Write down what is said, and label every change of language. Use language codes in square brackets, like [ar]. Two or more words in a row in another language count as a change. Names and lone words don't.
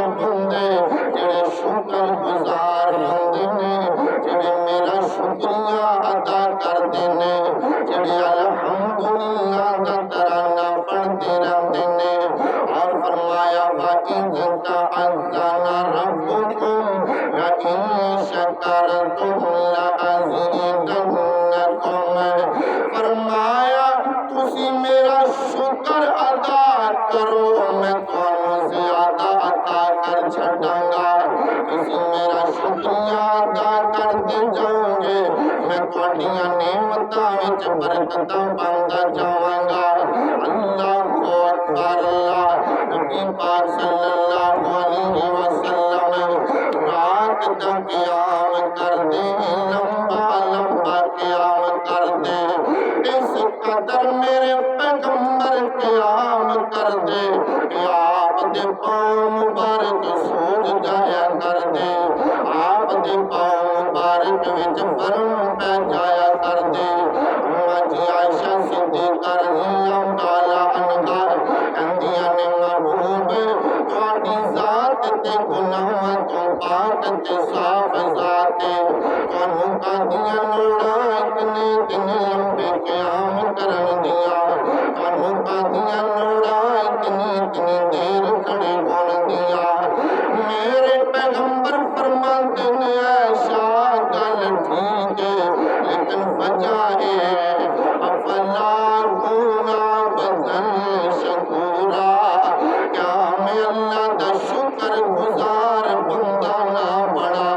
[pa] بندے جڑے شکر گزار بندے نے، جڑے میرا شکریہ ادا کردے نے، جڑے الحمدللہ دا ترانہ پڑھتے رہندے نے، اور فرمایا [ar] وَإِذْ تَأَذَّنَ رَبُّكُمْ لَئِن شَكَرْتُمْ لَأَزِيدَنَّكُمْ، [pa] فرمایا تسی میرا شکر ادا کرو میں تمہیں زیادہ عطا کر چھڑاں گا، تسی میرا شکریہ ادا کرتے جاؤ گے میں تہاڈیاں نعمتاں وچ برکتاں پاوندا جاواں گا۔ [ar] اللہ اکبر، [pa] اللہ نبی پاک [ar] صلی اللہ علیہ وسلم [pa] رات کا قیام کردے، لمبا لمبا قیام کردے، اس قدر میرے پیغمبر قیام کردے کہ آپ دے پاؤں مبارک سوج جایا کردے، آپ دے پاؤں مبارک وچ برم پہ جایا کردے۔ جی عائشہ صدیقہ [ar] رضی اللہ تعالیٰ عنہا [pa] کہندیاں نے محبوب تہاڈی ذات تے گناہاں تو پاک تے صاف ذات ہے، تانوں کہندیاں لوڑاں اتنے دن لمبے قیام کرن دیاں، تانوں کہندیاں لوڑاں اتنی دیر کھڑے ہون دیاں۔ میرے پیغمبر فرماتے نے عائشہ گل ٹھیک ہے لیکن وجہ ہے [ar] افلا اکون عبدا شکورا، [pa] کیا میں اللہ دا شکر گزار بندہ نہ بڑا؟